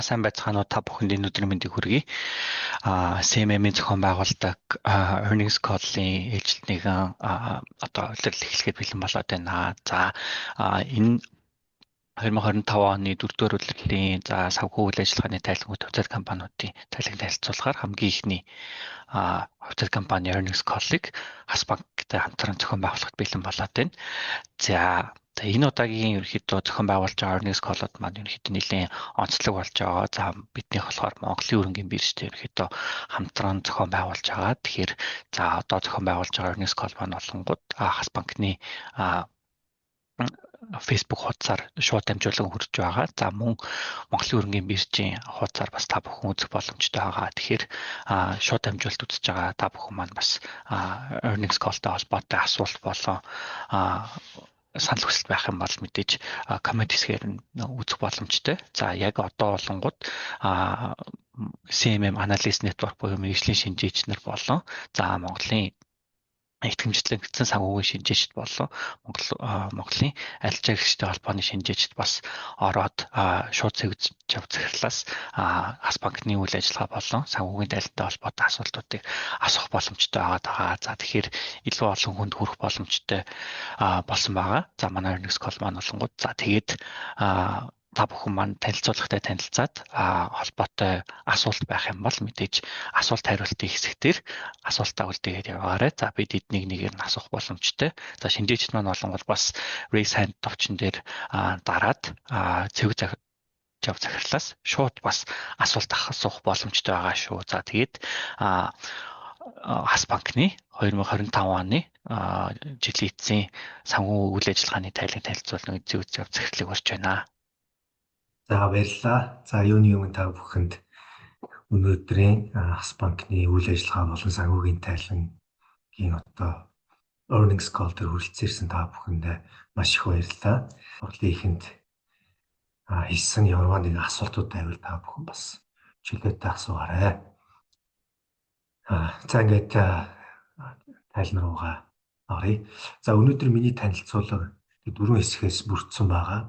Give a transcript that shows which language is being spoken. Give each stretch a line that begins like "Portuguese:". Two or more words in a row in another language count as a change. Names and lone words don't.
Mongolian: Сайн байцгаана уу та бүхэнд энэ өдрийн мэндийг хүргэе. CMM-ийн зохион байгуулдаг
English: earnings call-
Mongolian: ийн ээлжилт нэгэн одоо улирал эхлэхэд бэлэн болоод байна. За энэ 2025 оны 4-р улирлын санхүү үйл ажиллагааны тайлбар хувьцаат компаниудын тайлбарыг танилцуулахаар хамгийн ихний хувьцаат компани
English: earnings call-
Mongolian: ыг Хас банктай хамтран зохион байгуулахад бэлэн болоод байна. За энэ удаагийн ерөнхийдөө зохион байгуулж байгаа
English: earnings call-
Mongolian: ууд маань ерөнхийдөө нэлийн онцлог болж байгаа. За биднийх болохоор Монголын өрнгийн биржтэй ерөнхийдөө хамтран зохион байгуулж байгаа. Тэгэхээр за одоо зохион байгуулж байгаа
English: earnings call
Mongolian: маань болонгууд Хас банкны Facebook хуудасаар шууд дамжуулан хүрч байгаа. За мөн Монголын өрнгийн биржийн хуудасаар бас та бүхэн үзэх боломжтой байгаа. Тэгэхээр шууд дамжуулалт үзэж байгаа та бүхэн маань бас
English: earnings call-
Mongolian: тай холбоотой асуулт болон санал хүсэлт байх юм бол мэдээж коммент хэсгээр үзэх боломжтой. За яг одоо болонгууд CMM Analyst Network буюу мэргэжлийн шинжээч нар болон за Монголын итгэмжлэгдсэн санхүүгийн шинжээчд болон Монголын арилжаа гэрчтэй холбооны шинжээчд бас ороод шууд цэгж захирлаас Хас банкны үйл ажиллагаа болон санхүүгийн дайлантай холбоотой асуултуудыг асуух боломжтой байгаа. За тэгэхээр илүү олон хүнд хүрэх боломжтой болсон байгаа. За манай
English: earnings call
Mongolian: маань болонгууд за тэгээд та бүхэн маань танилцуулгатай танилцаад холбоотой асуулт байх юм бол мэдээж асуулт хариултын хэсгээр асуултаа үлдээгээд яваарай. За бид эднийг нэгээр нь асуух боломжтой. За шинжээчд маань болонгод бас
English: raise hand
Mongolian: товчон дээр дараад цэвэг захирлаас шууд бас асуулт асуух боломжтой байгаа шүү. За тэгээд Хас банкны 2025 оны жилийн эцсийн санхүү үйл ажиллагааны тайлбар танилцуулсан зэвэг захирлыг орж байна. За баярлалаа. За юуны өмнө та бүхэнд өнөөдрийн Хас банкны үйл ажиллагаа болон санхүүгийн тайлангийн одоо
English: earnings call
Mongolian: дээр хүрэлцээрсэн та бүхэндээ маш их баярлалаа. Урлагийн ихэнд хийсэн ямар нэг асуултууд байвал та бүхэн бас чөлөөтэй асуугаарай. За ингээд тайлбар руугаа оръё. За өнөөдөр миний танилцуулга 4 хэсгээс бүрдсэн байгаа.